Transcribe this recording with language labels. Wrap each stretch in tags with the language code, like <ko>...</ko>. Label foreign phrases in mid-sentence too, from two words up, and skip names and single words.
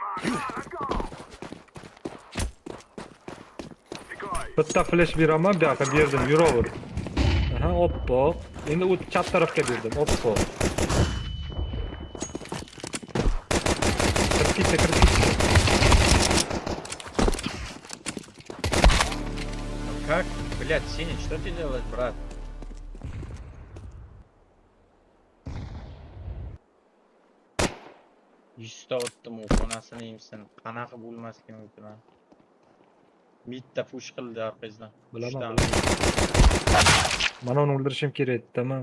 <uz>Bitta flash beraman, bu yoqqa berdim, yuraver. Aha, oppoq. Endi u chap tarafga berdim, oppoq. Kirib ketdi.</uz> <ru>Как? Блядь, Синий, что ты делаешь, брат?</ru> <uz>Yuzta otdim u xonasini yemsin. Qanaqa bo'lmasligi mumkin. Bitta push qildi orqangizdan. Bilaman. Mana uni o'ldirishim kerak edi, tamam.</uz>